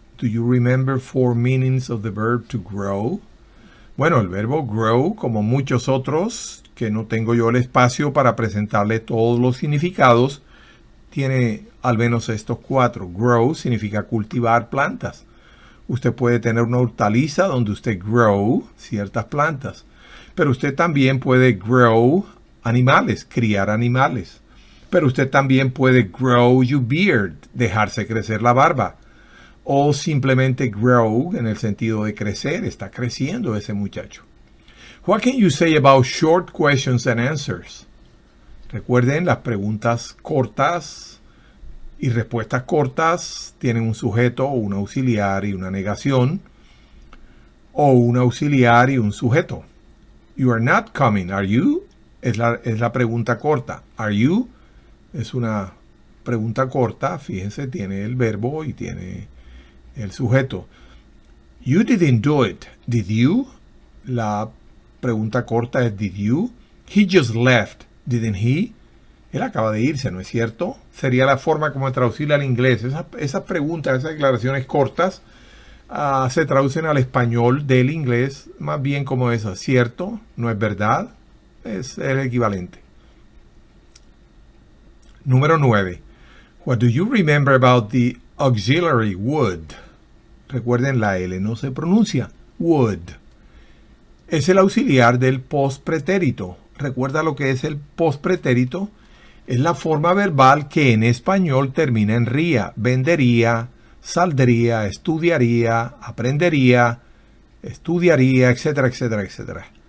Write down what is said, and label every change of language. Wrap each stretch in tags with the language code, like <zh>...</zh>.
<en>Do you remember 4 meanings of the verb to grow?</en> <es>Bueno, el verbo grow, como muchos otros, que no tengo yo el espacio para presentarle todos los significados, tiene al menos estos 4. Grow significa cultivar plantas. Usted puede tener una hortaliza donde usted grow ciertas plantas. Pero usted también puede grow animales, criar animales. Pero usted también puede</es> <en>grow your beard,</en> <es>dejarse crecer la barba. O simplemente grow en el sentido de crecer, está creciendo ese muchacho.</es> <en>What can you say about short questions and answers?</en> <es>Recuerden, las preguntas cortas y respuestas cortas tienen un sujeto, un auxiliar y una negación. O un auxiliar y un sujeto.</es> <en>You are not coming, are you?</en> <es>Es la pregunta corta.</es> <en>Are you?</en> <es>Es una pregunta corta, fíjense, tiene el verbo y tiene el sujeto.</es> <en>You didn't do it, did you?</en> <es>La pregunta corta es</es> <en>did you? He just left, didn't he?</en> <es>Él acaba de irse, ¿no es cierto? Sería la forma como traducirle al inglés. Esas preguntas, esas declaraciones cortas, se traducen al español del inglés más bien como eso, ¿cierto? ¿No es verdad? Es el equivalente. Número 9.</es> <en>What do you remember about the auxiliary would?</en> <es>Recuerden, la L no se pronuncia. Would. Es el auxiliar del postpretérito. ¿Recuerda lo que es el postpretérito? Es la forma verbal que en español termina en ría. Vendería, saldría, estudiaría, aprendería, estudiaría, etcétera, etcétera, etcétera.</es>